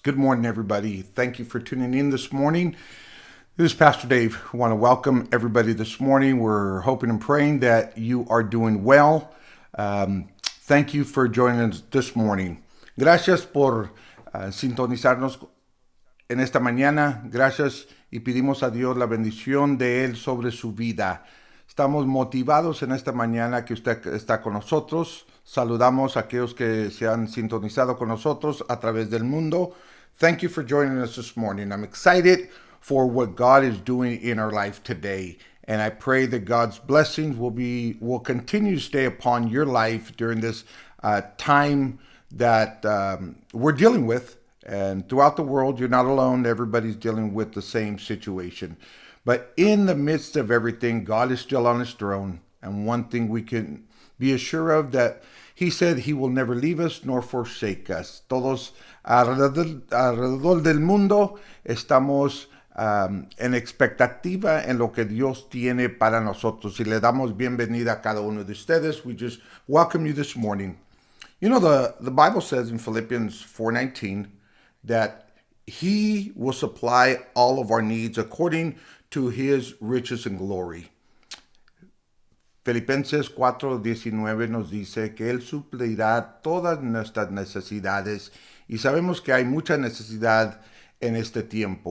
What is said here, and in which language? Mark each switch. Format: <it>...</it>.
<en>Good morning, everybody. Thank you for tuning in this morning. This is Pastor Dave. I want to welcome everybody this morning. We're hoping and praying that you are doing well. Thank you for joining us this morning.</en> <es>Gracias por sintonizarnos en esta mañana. Gracias y pedimos a Dios la bendición de Él sobre su vida. Estamos motivados en esta mañana que usted está con nosotros. Saludamos a aquellos que se han sintonizado con nosotros a través del mundo.</es> <en>Thank you for joining us this morning. I'm excited for what God is doing in our life today. And I pray that God's blessings will continue to stay upon your life during this time that we're dealing with. And throughout the world, you're not alone. Everybody's dealing with the same situation. But in the midst of everything, God is still on his throne. And one thing we can be assured of, that he said he will never leave us nor forsake us.</en> <es>Todos alrededor del mundo estamos en expectativa en lo que Dios tiene para nosotros. Y le damos bienvenida a cada uno de ustedes.</es> <en>We just welcome you this morning. You know, the Bible says in Philippians 4:19 that he will supply all of our needs according to his riches and glory.</en> <es>Filipenses 4:19 nos dice que él suplirá todas nuestras necesidades, y sabemos que hay mucha necesidad en este tiempo.</es>